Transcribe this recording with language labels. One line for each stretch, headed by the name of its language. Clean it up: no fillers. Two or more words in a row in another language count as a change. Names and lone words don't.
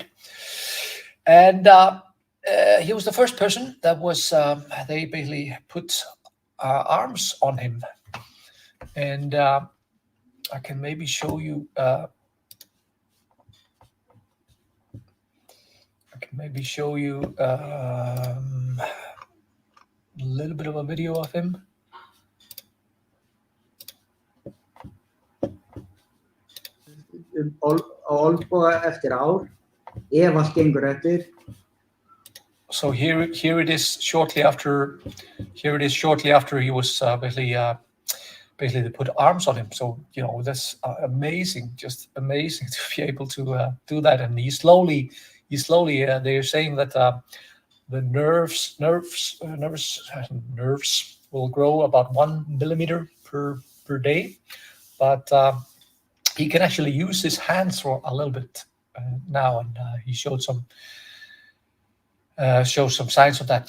English: And he was the first person that was, they basically put arms on him. And I can maybe show you, a little bit of a video of him.
Icelandic: Olnboga eftir ár, ef allt gengur eftir.
English: So here it is shortly after. Here it is shortly after he was basically they put arms on him. So that's amazing, just amazing to be able to do that. And he slowly. They're saying that the nerves will grow about 1 millimeter per day, but he can actually use his hands for a little bit now, and he showed some signs of that.